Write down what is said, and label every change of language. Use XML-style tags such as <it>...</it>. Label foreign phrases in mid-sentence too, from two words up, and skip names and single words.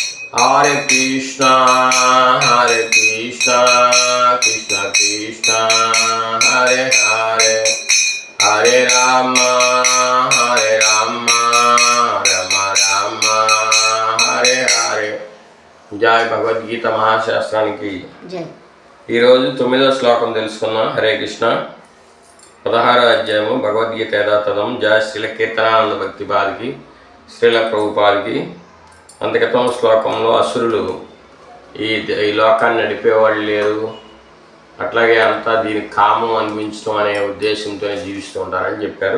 <sa>हरे कृष्ण कृष्ण कृष्ण हरे हरे हरे राम राम राम हरे हरे.</sa> <te>జై భగవద్గీత మహాశాస్త్రానికి జై. ఈరోజు 9వ శ్లోకం తెలుసుకున్నాం.</te> <sa>హరే కృష్ణ.</sa> <te>16వ అధ్యాయము భగవద్గీత యథాతథం. జయ శ్రీల కీర్తనానంద భక్తి పాదికి, శ్రీల ప్రభుపాదికి. అంతక్రితం శ్లోకంలో అసురులు ఈ లోకాన్ని నడిపేవాళ్ళు లేరు, అట్లాగే అంతా దీనికి కామం అనిపించడం అనే ఉద్దేశంతోనే జీవిస్తూ ఉంటారని చెప్పారు.</te>